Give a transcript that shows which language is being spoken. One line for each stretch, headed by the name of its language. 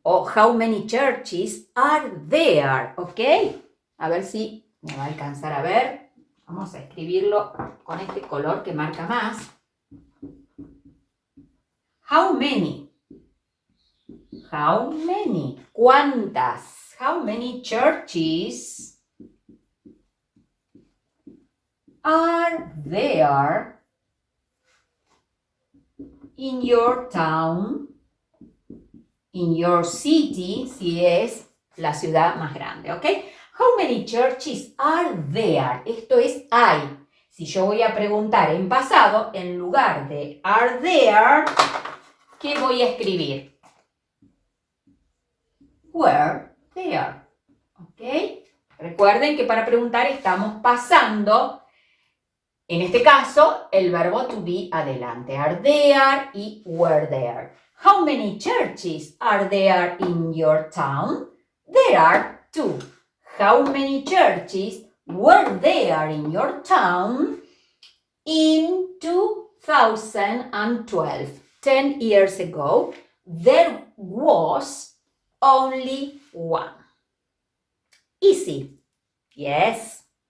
English: O how many churches are there?
Spanish: ¿Ok? A ver si me va a alcanzar a ver. Vamos a escribirlo con este color que marca más.
English: How many? How many?
Spanish: ¿Cuántas?
English: How many churches are there in your town, in your city,
Spanish: si es la ciudad más grande, ¿ok?
English: How many churches are there?
Spanish: Esto es hay. Si yo voy a preguntar en pasado, en lugar de are there, ¿qué voy a escribir?
English: Were there,
Spanish: ¿ok? Recuerden que para preguntar estamos pasando, en este caso, el verbo to be adelante.
English: Are there y were there. How many churches are there in your town? There are 2. How many churches were there in your town in 2012? 10 years ago, there was only one. Easy. Yes.